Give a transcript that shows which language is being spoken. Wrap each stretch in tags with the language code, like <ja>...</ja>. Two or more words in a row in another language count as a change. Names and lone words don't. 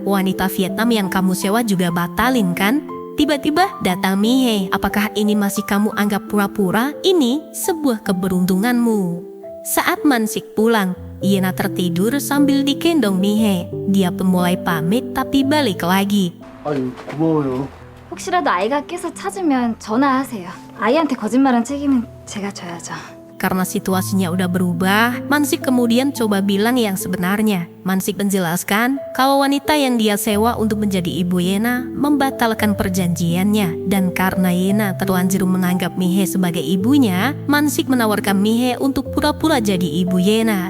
<id>Wanita Vietnam yang kamu sewa juga batalin kan? Tiba-tiba datang Mihe. Apakah ini masih kamu anggap pura-pura? Ini sebuah keberuntunganmu. Saat Mansik pulang, Yena tertidur sambil digendong Mihe. Dia pun mulai pamit tapi balik lagi.</id> <ko>아유, 고마워요. 혹시라도 아이가 깨서 찾으면 전화하세요. 아이한테 거짓말한 책임은 제가 져야죠.</ko> <id>Karena situasinya udah berubah, Mansik kemudian coba bilang yang sebenarnya. Mansik menjelaskan kalau wanita yang dia sewa untuk menjadi ibu Yena membatalkan perjanjiannya. Dan karena Yena terlanjur menganggap Mihe sebagai ibunya, Mansik menawarkan Mihe untuk pura-pura jadi ibu Yena.</id>